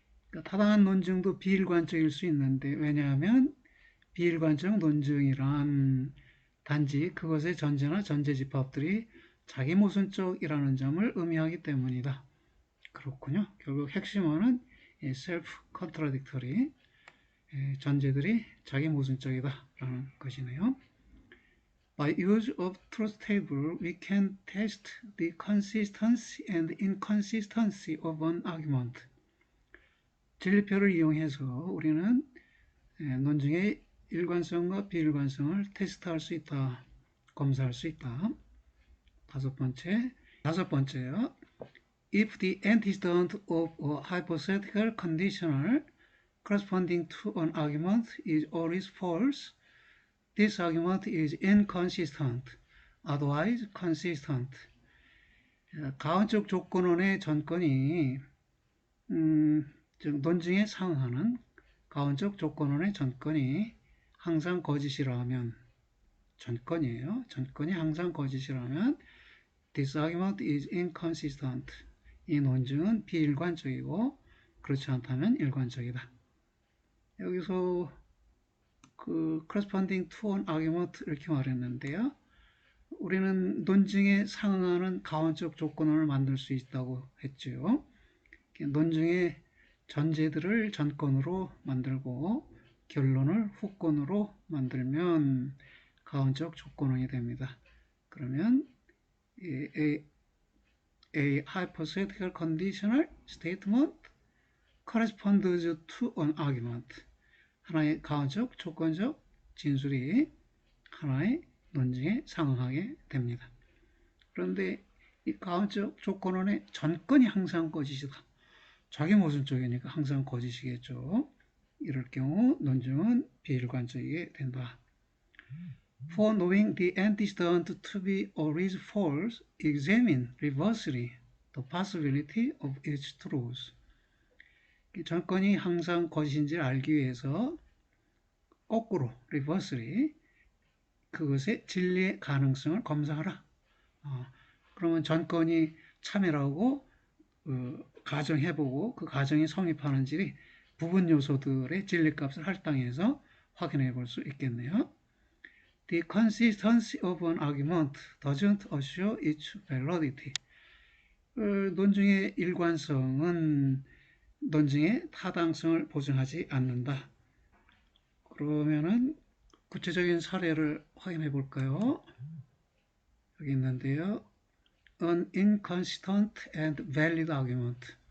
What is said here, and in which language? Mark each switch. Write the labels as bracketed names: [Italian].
[Korean] 그러니까 타당한 논증도 비일관적일 수 있는데, 왜냐하면 비일관적 논증이란 단지 그것의 전제나 전제 집합들이 자기 모순적이라는 점을 의미하기 때문이다. 그렇군요. 결국 핵심어는 self-contradictory, 전제들이 자기 모순적이다라는 것이네요. [English] By use of truth table, we can test the consistency and inconsistency of an argument. [Korean] 진리표를 이용해서 우리는 논증의 일관성과 비일관성을 테스트할 수 있다, 검사할 수 있다. 다섯 번째요. [English] If the antecedent of a hypothetical conditional corresponding to an argument is always false, this argument is inconsistent, otherwise consistent. [Korean] 가언적 조건원의 전건이 즉 논증에 상응하는 가언적 조건원의 전건이 항상 거짓이라면, 전건이에요. 전건이 항상 거짓이라면 [English] this argument is inconsistent. [Korean] 이 논증은 비일관적이고 그렇지 않다면 일관적이다. 여기서 그 [English] corresponding to an argument [Korean] 이렇게 말했는데요. 우리는 논증에 상응하는 가언적 조건원을 만들 수 있다고 했죠. 논증의 전제들을 전건으로 만들고 결론을 후건으로 만들면 가언적 조건원이 됩니다. 그러면 [English] a hypothetical conditional statement corresponds to an argument. [Korean] 하나의 가언적, 조건적 진술이 하나의 논증에 상응하게 됩니다. 그런데 이 가언적 조건원의 전건이 항상 거짓이다. 자기 모순적이니까 항상 거짓이겠죠. 이럴 경우 논증은 비일관적이게 된다. [English] For knowing the antecedent to be always false, examine reversely the possibility of its truth. [Korean] 전건이 항상 거짓인지를 알기 위해서 거꾸로 reversely 그것의 진리의 가능성을 검사하라. 그러면 전건이 참이라고 가정해보고 그 가정이 성립하는지 부분 요소들의 진리값을 할당해서 확인해 볼 수 있겠네요. [English] The consistency of an argument doesn't assure its validity. [Korean] 논증의 일관성은 논증의 타당성을 보증하지 않는다. 그러면은 구체적인 사례를 확인해 볼까요? 여기 있는데요. [English] An inconsistent and valid argument.